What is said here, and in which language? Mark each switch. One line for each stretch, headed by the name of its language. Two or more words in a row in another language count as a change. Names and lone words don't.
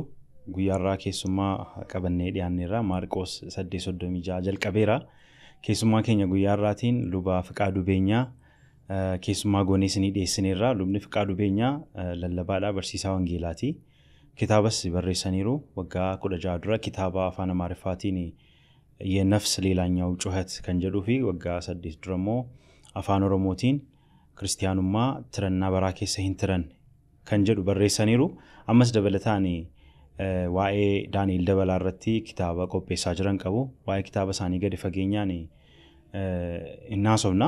Oromo: Guyyaarraa keessummaa qabannee dhiyaanneerra Maarqos 8:36 jalqabeera. Keessummaa keenya guyyaarraatiin lubaa Fiqaaduu Beenyaa keessummaa goonee isinii dhiyeessineerra. Lubni Fiqaaduu Beenyaa lallabaadhaa barsiisaa wangeelaati. Kitaabas barreessaniiru waggaa 16 dura kitaaba afaan Amaariffaatiin የነፍስ ሌላኛው ጩኸት kan jedhuu fi waggaa 8 dura immoo afaan Oromootiin Kiristiyaanummaa tirannaa baraa keessa hin tiran kan jedhu barreessaniiru. Ammas dabalataan waa'ee Daani'el Dabalaa irratti kitaaba qopheessaa jiran qabu. Waa'ee kitaaba isaanii gadi fageenyaan innaasofna.